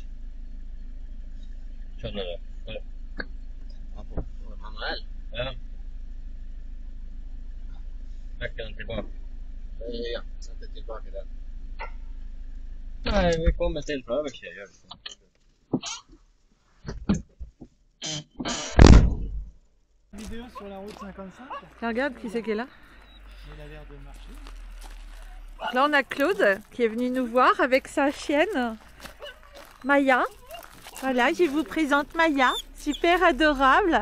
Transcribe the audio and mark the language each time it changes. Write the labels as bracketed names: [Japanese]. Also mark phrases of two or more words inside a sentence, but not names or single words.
[Norwegian] Skjønner du? Ja, på manuell? Ja. Trekker den tilbake. Ja, sett det tilbake den. Nei, vi kommer til fra øverste, gjør vi sånn. [French] Vidéo sur la route 55. Regarde qui c'est qui est là. Il a l'air de marcher. Là on a Claude qui est venu nous voir avec sa chienne Maya. Voilà, je vous présente Maya, super adorable.